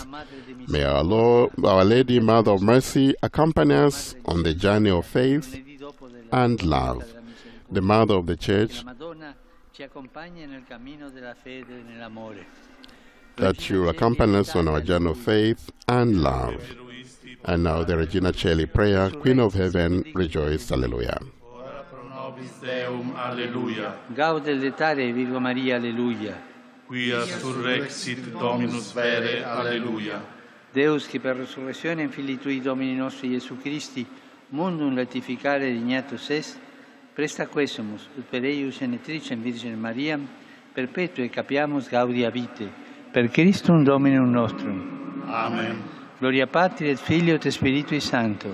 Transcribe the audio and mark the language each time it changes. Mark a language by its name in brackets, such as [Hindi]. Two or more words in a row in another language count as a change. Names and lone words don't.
[English] May our Lady, Mother of Mercy, accompany us on the journey of faith and love. The Mother of the Church, that you accompany us on our journey of faith and love. And now the Regina Caeli prayer, Queen of Heaven, rejoice, [Latin] Alleluia. Ora pro nobis Deum, Alleluia. Gaude letare Virgo Maria, Alleluia. Quia surrexit Dominus vere, Alleluia. Deus, che per resurrezione in Filii Tui Domini nostri Gesù Christi, mundum latificare dignatus est, presta quesumus, ut per eius genetricem Virgine Mariam, perpetue capiamus gaudia vitae, per Christum Dominum nostrum. Amen. Gloria Patri et Filio et Spiritui Sancto.